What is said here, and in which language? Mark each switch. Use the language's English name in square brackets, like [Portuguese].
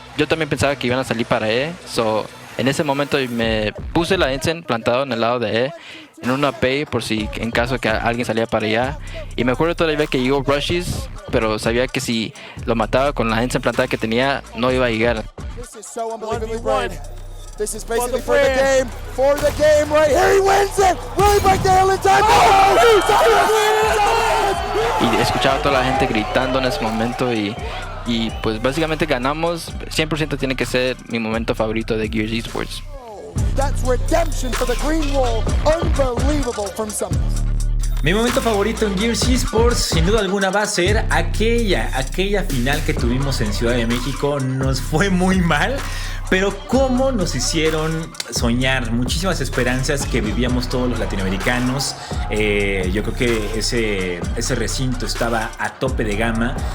[Spanish] Yo también pensaba que iban a salir para E, en ese momento me puse la Ensign plantado en el lado de E, en una P por si en caso que alguien salía para allá. Y me acuerdo todavía que llegó Rushes, pero sabía que si lo mataba con la Ensign plantada que tenía, no iba a llegar. [English] This is basically for the game right here. He wins it. Really back there in time. [Spanish] Y escuchaba a toda la gente gritando en ese momento y pues básicamente ganamos. 100% tiene que ser mi momento favorito de Gears Esports. [English] That's redemption for the green wall. Unbelievable from Summers. [Spanish] Mi momento favorito en Gears Esports, sin duda alguna, va a ser aquella final que tuvimos en Ciudad de México. Nos fue muy mal, pero cómo nos hicieron soñar, muchísimas esperanzas que vivíamos todos los latinoamericanos. Yo creo que ese recinto estaba a tope de gama.